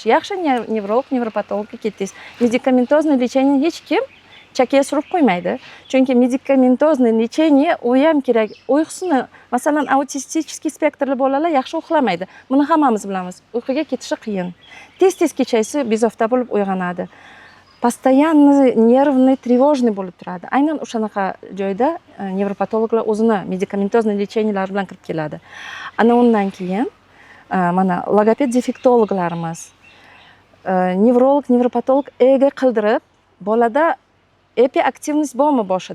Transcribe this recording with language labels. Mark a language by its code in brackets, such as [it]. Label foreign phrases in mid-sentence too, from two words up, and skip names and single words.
[uz] Yaxshi nevrolog, nevropatologga ketdingiz. [ru] Медикаментозный лечение [uz] hech kim chakka surib qo'ymaydi. Chunki [ru] медикаментозный лечение [uz] u ham kerak. Uyqusini, masalan, autistik spektrli bolalar yaxshi uxlamaydi. Buni hammamiz bilamiz. Uyquga ketishi qiyin. Tez-tez kechasi bezovta bo'lib uyg'onadi. [ru] Постоянный нервный, тревожный [uz] bo'lib turadi. Aynan o'shanaqa joyda nevropatologlar o'zini medikamentozniy lecheniyalar bilan kirib keladi. Ana undan keyin mana logoped defektologlarimiz, nevrolog, nevropatolog ega qildirib, bolada epiaktivность bormi boshida?